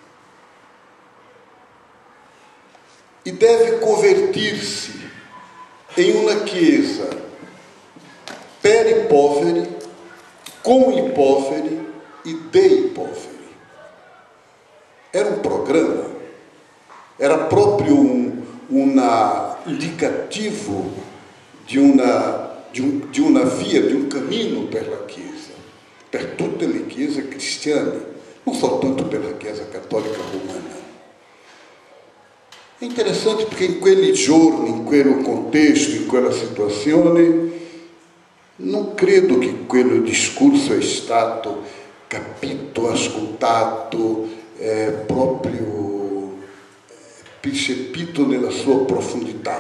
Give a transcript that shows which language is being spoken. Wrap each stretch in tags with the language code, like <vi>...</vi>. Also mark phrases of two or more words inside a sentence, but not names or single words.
<pt>E deve convertir-se em uma Chiesa</pt> <it>per i poveri,</it> <pt>com</pt> <it>i poveri e dei poveri.</it> <pt>Era um programa, era proprio um indicativo de uma via, de um caminho pela Chiesa,</pt> <it>per tutte le chiese cristiane,</it> <pt>não só tanto pela Chiesa católica romana. É interessante porque</pt> <it>in quei giorni, in quel contesto, in quella situazione, non credo che quel discorso è stato capito, ascoltato, proprio percepito nella sua profondità.</it>